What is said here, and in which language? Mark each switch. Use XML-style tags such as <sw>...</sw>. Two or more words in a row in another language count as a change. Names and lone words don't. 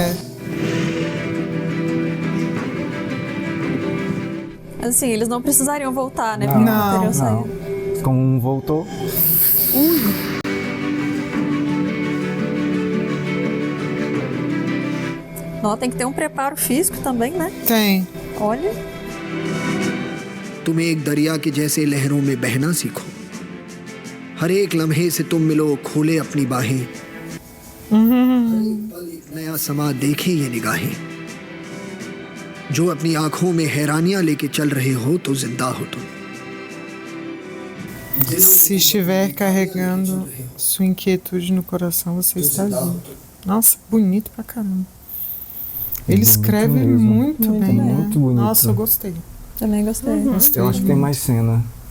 <pt>Assim, eles não precisariam voltar, né? Não. Como um voltou. Não, tem que ter um preparo físico também, né? Tem. Olha.</pt> <hi>तुम एक दरिया के जैसे लहरों में बहना सीखो हर एक लम्हे से तुम मिलो खोले अपनी बाहें नया समा देखे ये निगाहें जो अपनी आंखों में हैरानियां लेके चल रहे हो तो जिंदा हो तुम</hi> <pt>Se estiver carregando sua inquietude no coração, você está vivo. Nossa, bonito pra caramba. Ele escreve muito bem, né? Muito bonito. Nossa, eu gostei. Também gostei. Eu acho que tem mais cena.</pt>